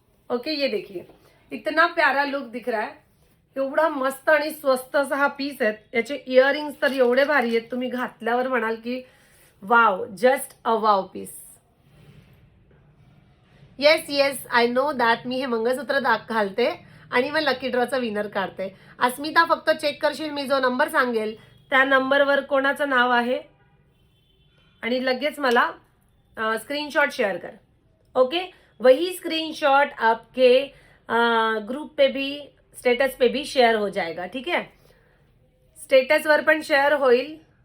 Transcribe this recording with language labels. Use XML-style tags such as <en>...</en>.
<hi>Okay, ये देखिए इतना प्यारा लुक दिख रहा है.</hi> <mr>एवढा मस्त आणि स्वस्त असा हा पीस आहे. याचे इयरिंग्स तर एवढे भारी आहेत, तुम्ही घातल्यावर म्हणाल की wow,</mr> <en>Just a wow piece. Yes yes, I know that.</en> <mr>मी हे मंगळसूत्र घालते आणि मग लकी ड्रॉचा विनर काढते. अस्मिता फक्त चेक करशील, मी जो नंबर सांगेल त्या नंबरवर कोणाचं नाव आहे आणि लगेच मला स्क्रीनशॉट शेअर कर.</mr> <hi>ओके, वही स्क्रीनशॉट आपके ग्रुप पे भी स्टेटस पे भी शेयर हो जाएगा. ठीक है,</hi> <mr>स्टेटस वर पण शेयर होईल.</mr>